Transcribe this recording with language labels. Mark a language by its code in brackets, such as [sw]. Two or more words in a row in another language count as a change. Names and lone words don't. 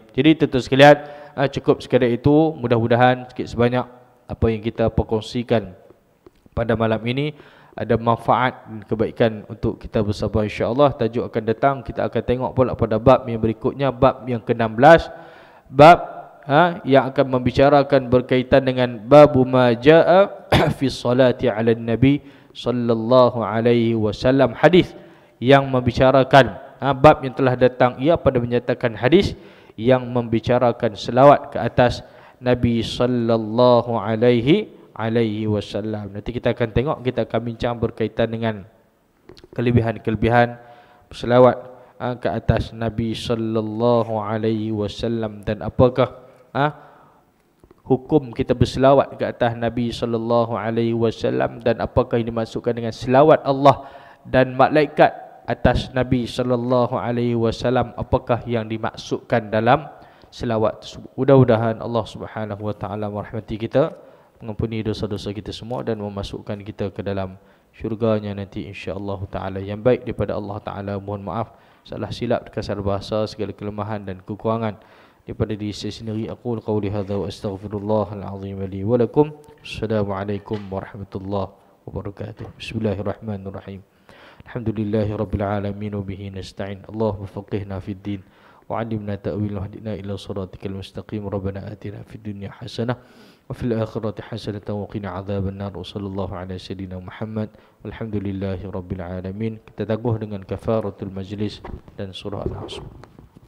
[ms] Jadi tuan-tuan sekalian, cukup sekadar itu. Mudah-mudahan sikit sebanyak apa yang kita perkongsikan pada malam ini ada manfaat dan kebaikan untuk kita bersama, insya-Allah. Tajuk akan datang kita akan tengok pula pada bab yang berikutnya, bab yang ke-16, bab yang akan membicarakan berkaitan dengan [ar] باب ما جاء في صلاة على النبي صلى الله عليه وسلم. [ms] Hadis yang membicarakan bab yang telah datang ia pada menyatakan hadis yang membicarakan selawat ke atas Nabi [ar] صلى الله عليه وسلم. [ms] Nanti kita akan tengok, kita akan bincang berkaitan dengan kelebihan-kelebihan selawat ke atas Nabi [ar] صلى الله عليه وسلم, [ms] dan apakah hukum kita berselawat ke atas Nabi [ar] صلى الله عليه وسلم, [ms] dan apakah ini dimaksudkan dengan selawat Allah dan malaikat atas Nabi [ar] صلى الله عليه وسلم, [ms] apakah yang dimaksudkan dalam selawat tersebut. Mudah-mudahan Allah [ar] سبحانه وتعالى [ms] merahmati kita, mengampuni dosa-dosa kita semua dan memasukkan kita ke dalam syurganya nanti, [ar] إن شاء الله تعالى. [ms] Yang baik daripada Allah taala, mohon maaf salah silap, kasar bahasa, segala kelemahan dan kekurangan daripada diri saya sendiri. [ar] أقول قولي هذا وأستغفر الله العظيم لي ولكم. السلام عليكم ورحمة الله وبركاته. بسم الله الرحمن الرحيم. الحمد لله رب العالمين وبه نستعين. اللهم فقهنا في الدين وعلمنا التأويل واهدنا إلى صراطك المستقيم. ربنا آتنا في الدنيا حسنة وفي الآخرة حسنة وقنا عذاب النار. وصلى الله على سيدنا محمد والحمد لله رب العالمين. [ms] Kita tangguh dengan [ar] كفارة المجلس [ms] dan surah Al-Asr.